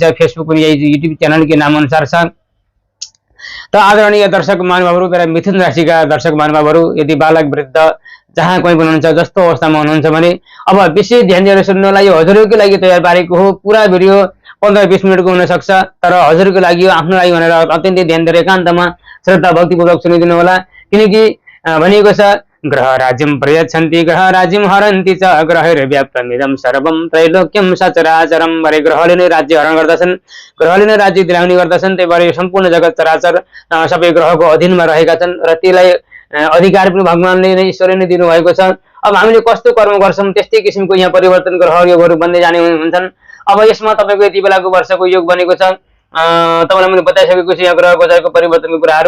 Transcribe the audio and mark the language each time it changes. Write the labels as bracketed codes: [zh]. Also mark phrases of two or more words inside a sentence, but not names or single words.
[ne] फेसबुक पनि यही युट्युब च्यानलकै नाम अनुसार छ। त आदरणीय दर्शक महानुभावहरू, मेरा मिथुन राशिका दर्शक महानुभावहरू, यदि बालक वृद्ध जहाँ कोही पनि हुनुहुन्छ, जस्तो अवस्थामा हुनुहुन्छ भने अब विशेष ध्यान दिएर सुन्नुलाई यो हजुरकै लागि तयार पारेको हो। पूरा भिडियो 15-20 मिनटको हुन सक्छ, तर हजुरको लागि हो, आफ्नो लागि भनेर अत्यन्तै ध्यान दिएर एकान्तमा श्रद्धा भक्तिपूर्वक सुनिदिनु होला। किनकि भनिएको छ, [sa] ग्रह राज्यम प्रयच्छन्ति ग्रह राज्यम हरन्ति च ग्रहैर्व्याप्तमिदं सर्वं त्रैलोक्यं सचराचरं। [ne] भरे ग्रहले नै राज्य हरण गर्दछन्, ग्रहले नै राज्य दिलाउने गर्दछन्। त्यही भएर सम्पूर्ण जगत चराचर सबै ग्रहको अधीनमा रहेका छन् र त्यसलाई अधिकार पनि भगवानले नै, ईश्वरले नै दिनुभएको छ। अब हामीले कस्तो कर्म गर्छौं त्यस्तै किसिमको यहाँ परिवर्तन ग्रह योगहरू बन्दै जाने हुन्छन्। अब यसमा तपाईको यति बेलाको वर्षको योग बनेको छ, तपाईलाई मैले बताइसकेको छु यहाँ ग्रह गोचरको परिवर्तनको कुराहरू।